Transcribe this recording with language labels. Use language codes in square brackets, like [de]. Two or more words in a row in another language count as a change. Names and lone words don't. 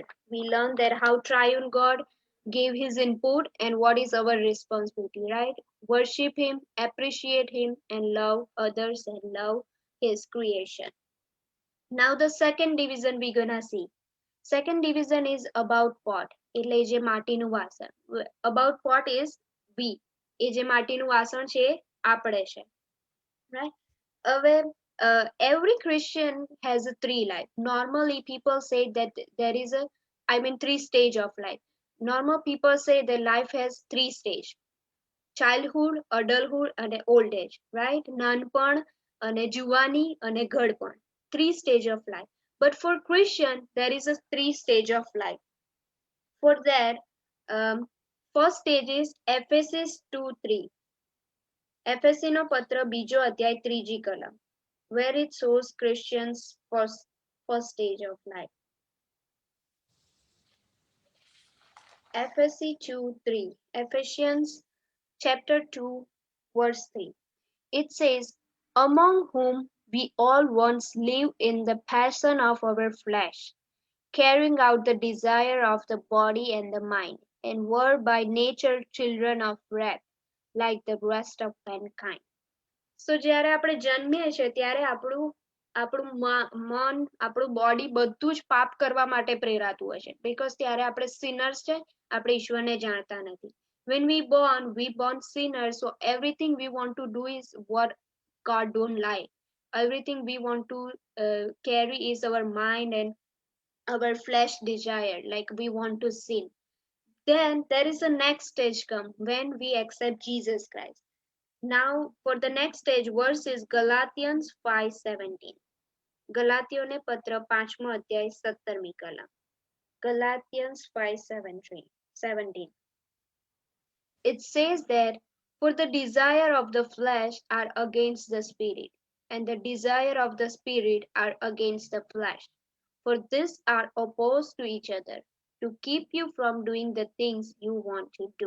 [en] We learned that how triune God gave his input and what is our responsibility, right? Worship him, appreciate him, and love others and love his creation. Now the second division we're gonna see. Second division is about pot. [gu] એટલે જે માટીનું વાસણ. [en] About pot is we. [gu] એ જે માટીનું વાસણ છે આપણે છે. [en] Right? Every Christian has a three life. Normally, people say that there is three stage of life. Normal people say that life has three stage: childhood, adulthood, and old age. Right? [gu] નાનપણ અને જુવાની અને ઘડપણ. [en] Three stage of life. But for Christian, there is a three stage of life. For that, first stage is Ephesus 2:3. [gu] એફએસસી નો પત્ર બીજો અધ્યાય ત્રીજી કલમ, [en] where it shows Christians first stage of life. Ephesians chapter 2 verse 3. It says, among whom we all once lived in the passion of our flesh, carrying out the desire of the body and the mind, and were by nature children of wrath, like the rest of mankind. [gu] So જ્યારે આપણે જન્મીએ છીએ ત્યારે આપણું મન આપણું બોડી બધું જ પાપ કરવા માટે પ્રેરાતું હોય છે, બીકોઝ ત્યારે આપણે સિનર્સ છે, આપણે ઈશ્વરને જાણતા નથી. [en] When we born sinners, so everything we want to do is what God don't like. Everything we want to carry is our mind and our flesh desire, like we want to sin. Then there is a next stage come when we accept Jesus Christ. Now, for the next stage, verse is Galatians 5:17. [gu] ગલાતીઓને પત્ર 5મો અધ્યાય 17મી કલમ. [en] Galatians 5:17. It says that, for the desire of the flesh are against the spirit, and the desire of the spirit are against the flesh. For these are opposed to each other, to keep you from doing the things you want to do.